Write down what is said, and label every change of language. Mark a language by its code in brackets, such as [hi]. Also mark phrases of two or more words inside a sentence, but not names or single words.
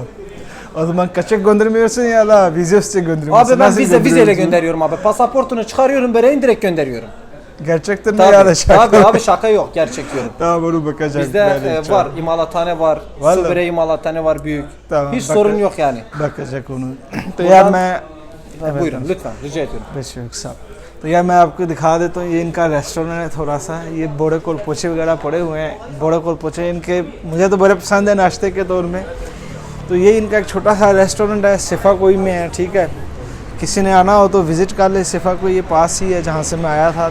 [tr] O zaman kaçak göndermiyorsun ya la, vize gönderiyorsun. Abi ben Nasıl vizeyle gönderiyorsun? gönderiyorum abi. Pasaportunu çıkarıyorum, böreğini direkt gönderiyorum. Gerçekten mi ya da Tabii, şaka? tabii abi şaka yok, gerçek diyorum. Tamam, onu bakacak. Bizde böyle var, çok. imalathane var, Vallahi. su böreği imalathane var büyük. Tamam, Hiç bakın. sorun yok yani. Bakacak onu. [hi] तो [tr] Buradan- [hi] यार मैं Evet, [tr] Buyurun lütfen, rica ediyorum. [hi] बेशक साहब। तो यार मैं आपको दिखा देता हूँ, ये इनका रेस्टोरेंट है थोड़ा सा। ये बोड़े कोल पोचे वगैरह पड़े हुए हैं। बोड़े कोल पोचे इनके मुझे तो बड़े पसंद है नाश्ते के तौर में। तो ये इनका एक छोटा सा रेस्टोरेंट है, सिफा कोई में है, ठीक है। किसी ने आना हो तो विज़िट कर ले, सिफा कोई ये पास ही है जहाँ से मैं आया था।